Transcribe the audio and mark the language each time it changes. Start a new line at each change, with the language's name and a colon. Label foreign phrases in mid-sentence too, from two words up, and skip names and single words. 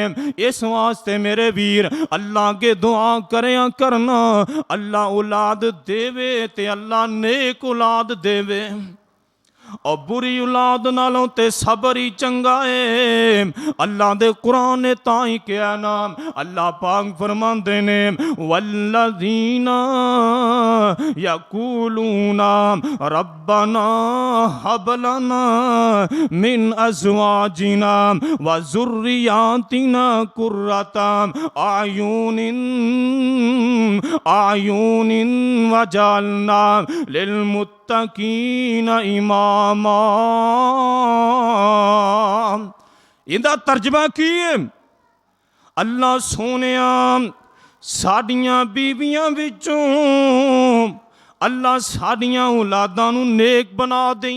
Punjabi: اس واسطے میرے ویر اللہ کے دعا کریا کرنا، اللہ اولاد دیوے تے اللہ نیک اولاد دیوے ते अल्लाह नेक औलाद देवे। اور بری اولاد نالوں تے صبر ہی چنگا ہے. اللہ دے قرآن نے تاں ہی کہا نام. اللہ پاک فرماندے نے
Arabic: والذين يقولون ربنا هب لنا من أزواجنا وذرياتنا قرة أعين واجعلنا للمتقين إماما.
Punjabi: ایہدا ترجمہ کی ہے? اللہ سوہنیا ساڈیاں بیویاں وچوں اللہ ساڈیاں اولاداں نوں نیک بنا دیئیں.